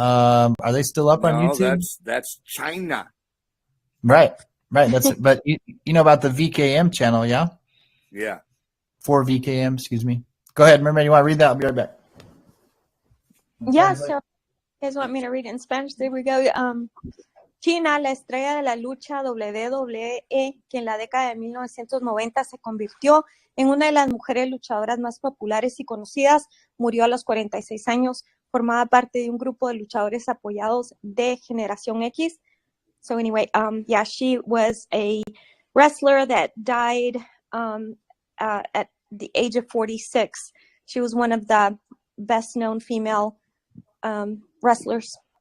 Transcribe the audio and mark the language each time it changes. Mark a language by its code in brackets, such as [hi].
[en] Are they still up on YouTube? That's China. Right. That's but you know about the VKM channel, yeah? Yeah. For VKM, excuse me. Go ahead, Mermaid. You want to read that? I'll be right back. Yeah, so you guys want me to read it in Spanish? There we go. [es] China, la estrella de la lucha WWE, que en la década de 1990 se convirtió en una de las mujeres luchadoras más populares y conocidas, murió a los 46 años, formaba parte de un grupo de luchadores apoyados de Generación X. [en] So anyway, yeah, she was a wrestler that died at the age of 46. She was one of the best known female wrestlers.